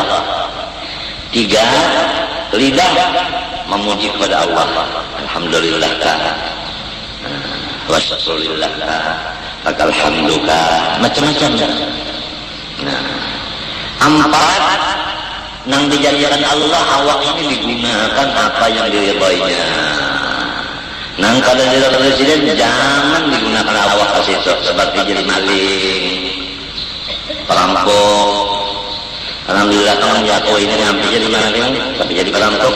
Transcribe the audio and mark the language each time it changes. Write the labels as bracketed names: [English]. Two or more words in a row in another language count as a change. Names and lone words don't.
[Indonesian] Tiga, lidah memuji kepada Allah. [Arabic] الحمد لله والشكر لله لك الحمد, macam-macam. [Banjar] Empat, nang dijadikan Allah awak ini digunakan apa yang diridhoinya. [Indonesian] Nah, kalau jadi presiden jangan digunakan awak ke situ seperti jadi maling, perampok. Alhamdulillah kamu jatuh ini hampir jadi maling, tapi jadi perampok.